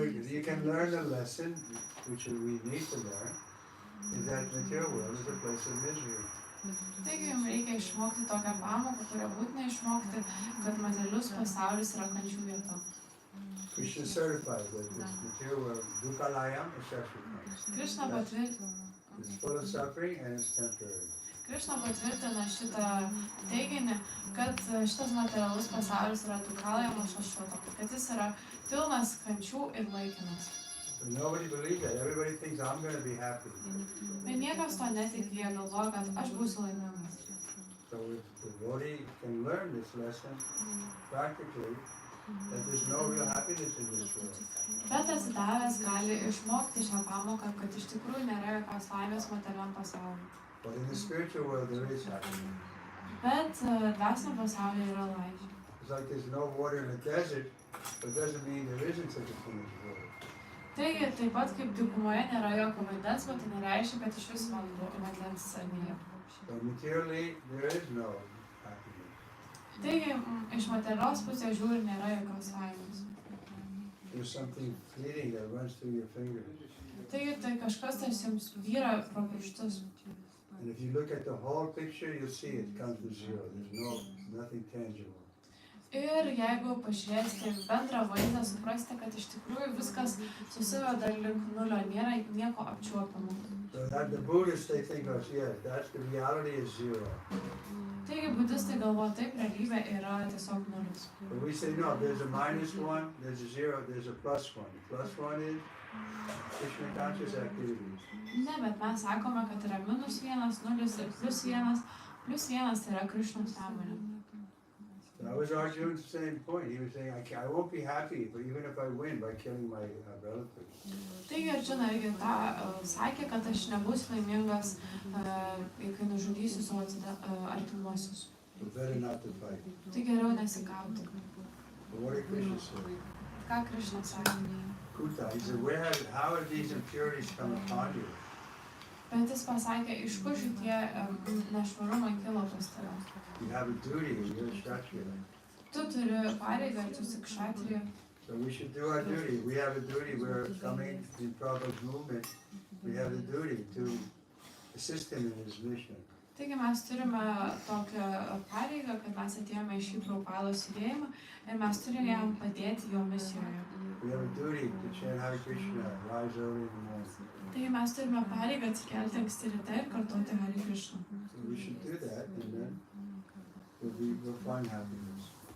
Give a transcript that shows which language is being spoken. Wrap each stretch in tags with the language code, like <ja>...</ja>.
<en>you can learn a lesson, which we need to learn, is that material world is a place of misery.</en> <lt>Taigi jums reikia išmokti tokią pamoką, kurią būtina išmokti, kad materialus pasaulis yra kančių vieta.</lt> <en>Krishna certifies that this material world, dukkhalayam, is shashvata.</en> <lt>Krishna patvirtina.</lt> <en>It's full of suffering and it's temporary.</en> <lt>Krishna patvirtina šitą teiginį, kad šitas materialus pasaulis yra dukkhalayam šašvata, kad jis yra pilnas kančių ir laikinas.</lt> <en>But nobody believes that. Everybody thinks I'm going to be happy.</en> <lt>Bet niekas to netiki, jie galvoja, kad aš būsiu laimingas.</lt> <en>So if the devotee can learn this lesson practically, that there's no real happiness in this world.</en> <lt>Bet atsidavęs gali išmokti šią pamoką, kad iš tikrųjų nėra jokios laimės materialiam pasauliui.</lt> <en>But in the spiritual world there is happiness.</en> <lt>Bet dvasiniam pasaulyje yra laimė.</lt> <en>It's like there's no water in the desert, but it doesn't mean there isn't such a thing as water.</en> <lt>Taigi, taip pat kaip dykumoje nėra jokio vandens, bet tai nereiškia, kad iš vis vandens nėra.</lt> <en>So materially there is no happiness.</en> <lt>Taigi, iš materialios pusės žiūri nėra jokios laimės.</lt> <en>There's something fleeting that runs through your fingers.</en> <lt>Taigi, tai kažkas tas jums vyra pro pirštus.</lt> <en>And if you look at the whole picture, you'll see it comes to zero. There's nothing tangible.</en> <lt>Ir jeigu pažiūrėsite bendrą vaizdą, suprasite, kad iš tikrųjų viskas susiveda link nulio, nėra nieko apčiuopiamo.</lt> <en>So that the Buddhists, they think, oh, yeah, that's the reality is zero.</en> <lt>Taigi, budistai galvoja, taip, realybė yra tiesiog nulis.</lt> <en>But we say, no, there's a minus one, there's a zero, there's a plus one. The plus one is Krishna conscious activities.</en> <lt>Ne, bet mes sakome, kad yra minus vienas, nulis ir plus vienas. Plus vienas tai yra Krišnos sąmonė.</lt> <en>That was Arjuna's same point. He was saying, I won't be happy, but even if I win by killing my relatives.</en> <lt>Taigi Arjuna irgi tą sakė, kad aš nebūsiu laimingas, kai nužudysiu savo artimuosius.</lt> <en>So better not to fight.</en> <lt>Tai geriau nesikauti.</lt> <en>But what did Krishna say?</en> <lt>Ką Krišna sakė?</lt> <en>Kuta, he said, how have these impurities come upon you?</en> <lt>Bet jis pasakė, iš kur šitie nešvarumai kilo pas tave.</lt> <en>You have a duty, you're a kshatriya.</en> <lt>Tu turi pareigą, tu esi kshatriya.</lt> <en>So we should do our duty. We have a duty. We're coming in Prabhupada's movement. We have a duty to assist him in his mission.</en> <lt>Taigi mes turime tokią pareigą, kad mes atėjome į šį Prabhupados judėjimą ir mes turime jam padėti jo misijoje.</lt> <en>We have a duty to chant Hare Krishna, rise early in the morning.</en> <lt>Taigi mes turime pareigą atsikelti anksti ryte ir kartoti Hare Krishna.</lt> <en>So we should do that, and then we'll find happiness.</en>